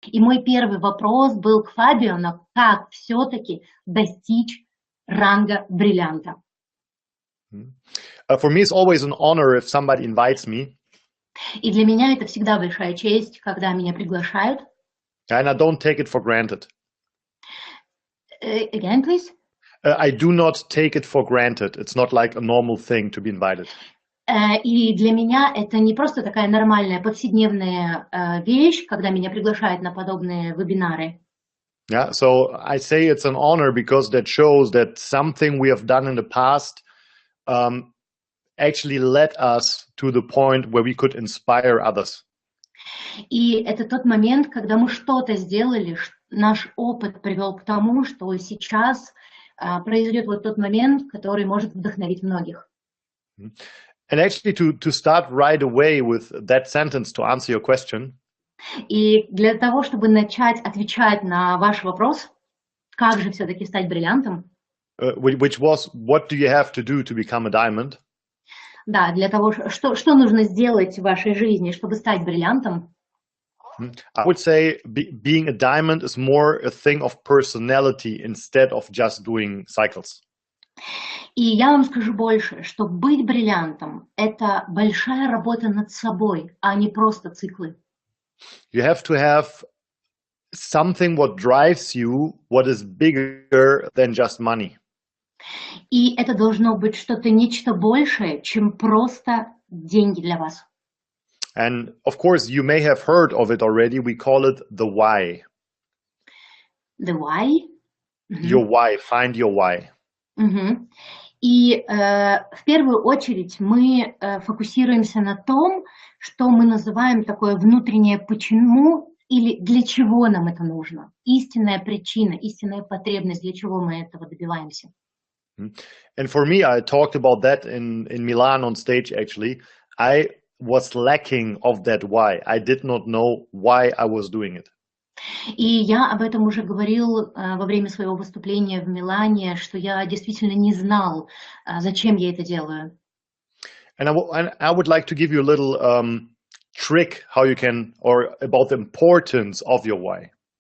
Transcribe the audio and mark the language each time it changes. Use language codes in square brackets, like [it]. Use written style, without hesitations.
[ru] И мой первый вопрос был к Фабиану, как все-таки достичь ранга бриллианта. [en] For me, it's always an honor if somebody invites me. [ru] И для меня это всегда большая честь, когда меня приглашают. [en] And I don't take it for granted. Again, please. I do not take it for granted. It's not like a normal thing to be invited. [ru] И для меня это не просто такая нормальная повседневная вещь, когда меня приглашают на подобные вебинары. [en] Yeah, so I say it's an honor because that shows that something we have done in the past actually led us to the point where we could inspire others. [ru] И это тот момент, когда мы что-то сделали, наш опыт привел к тому, что сейчас произойдет вот тот момент, который может вдохновить многих. [en] And actually to start right away with that sentence to answer your question. [ru] И для того, чтобы начать отвечать на ваш вопрос, как же все-таки стать бриллиантом? [en] Which was, what do you have to do to become a diamond? [ru] Да, для того, что нужно сделать в вашей жизни, чтобы стать бриллиантом? [en] I would say being a diamond is more a thing of personality instead of just doing cycles. [ru] И я вам скажу больше, что быть бриллиантом – это большая работа над собой, а не просто циклы. [en] You have to have something what drives you, what is bigger than just money. [ru] И это должно быть что-то, нечто большее, чем просто деньги для вас. [en] And of course, you may have heard of it already. We call it the why. The why? Your why. Find your why. [ru] И в первую очередь мы фокусируемся на том, что мы называем такое внутреннее почему или для чего нам это нужно. Истинная причина, истинная потребность, для чего мы этого добиваемся. [en] And for me, I talked about that in Milan on stage, actually. I was lacking of that why. I did not know why I was doing it. [ru] И я об этом уже говорил во время своего выступления в Милане, что я действительно не знал, зачем я это делаю. [en] And I would like to give you a little trick how you can, or about the importance of your why.